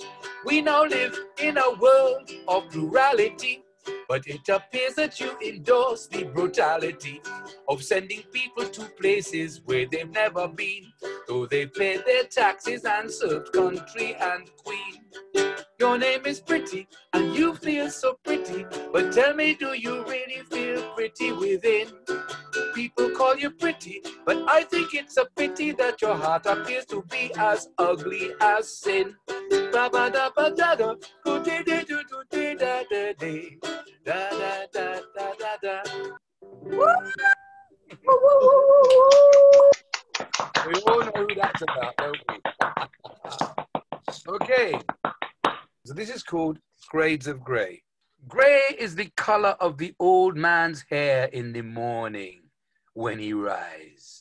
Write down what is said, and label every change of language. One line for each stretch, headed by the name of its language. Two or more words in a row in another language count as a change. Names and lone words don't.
English: We now live in a world of plurality, but it appears that you endorse the brutality of sending people to places where they've never been, though they've paid their taxes and served country and queen. Your name is pretty and you feel so pretty, but tell me, do you really feel pretty within? People call you pretty, but I think it's a pity that your heart appears to be as ugly as sin. Ba ba da ba da da, go de de do do de da da de, da da da da da da. We all know who that's about, don't we? Okay, so this is called Grades of Grey. Grey is the color of the old man's hair in the morning when he rises.